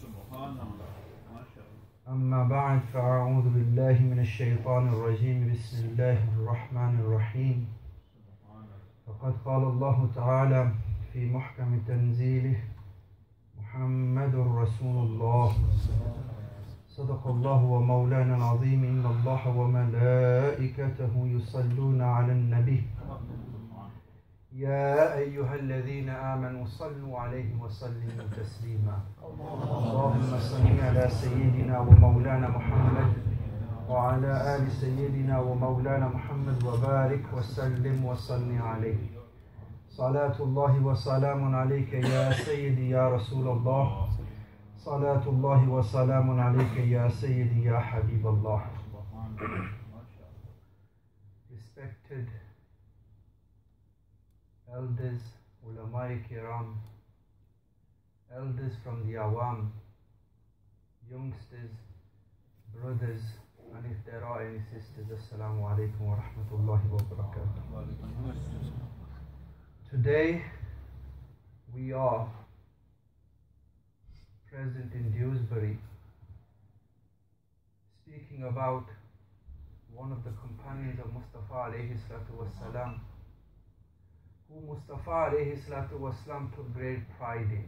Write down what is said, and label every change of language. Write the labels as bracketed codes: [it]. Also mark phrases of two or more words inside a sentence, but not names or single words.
[ar] أما بعد فأعوذ بالله من الشيطان الرجيم بسم الله الرحمن الرحيم. فقد قال الله تعالى في محكم تنزيله محمد رسول الله صدق الله ومولانا عظيم. إن الله وملائكته يصلون على النبي يا أيها الذين آمنوا صلوا عليه وسلموا تسليما. اللهم صل على سيدنا ومولانا محمد وعلى آل سيدنا ومولانا محمد وبارك وسلم وصل عليه. صلاة الله وسلام عليك يا سيدي يا رسول الله. صلاة الله وسلام عليك يا سيدي يا حبيب الله. [en] Respected elders, [ur] علمائے کرام, [en] elders from the awam, youngsters, brothers, and if there are any sisters, [ar] السلام عليكم ورحمة الله وبركاته. [en] Today we are present in Dewsbury speaking about one of the companions of Mustafa [ar] عليه الصلاة والسلام, [en] who Mustafa [ar] عليه الصلاة والسلام [en] took great pride in.